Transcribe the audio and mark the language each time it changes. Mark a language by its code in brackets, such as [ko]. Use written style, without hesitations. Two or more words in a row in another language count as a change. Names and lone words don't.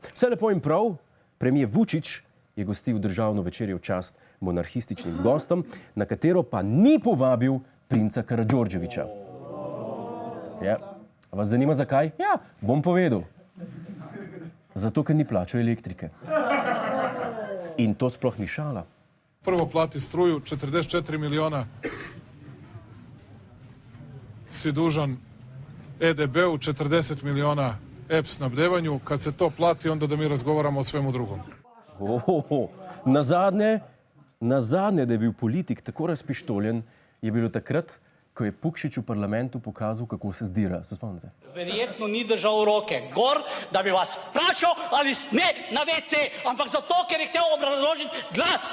[sl] Vse lepo in prav, premijer Vučić je gostil državno večerjo v čast monarhističnim gostom, na katero pa ni povabil princa Karađorđevića. Ja, vas zanima zakaj? Ja, bom povedal. Zato, ker ni plačal elektrike. In to sploh ni šala. [sr] Prvo plati struju, 44 miliona si dužan EDB-u, 40 miliona EP snabdevanju. Kad se to plati, onda da mi razgovaramo o svemu drugom. [sl] Na zadnje, da je bil politik tako razpištoljen, je bilo takrat, ko je Pukšič v parlamentu pokazal, kako se zdira. Se spomnite? Verjetno ni držal roke gor, da bi vas vprašal ali ne na WC, ampak zato, ker je hotel obrazložiti glas.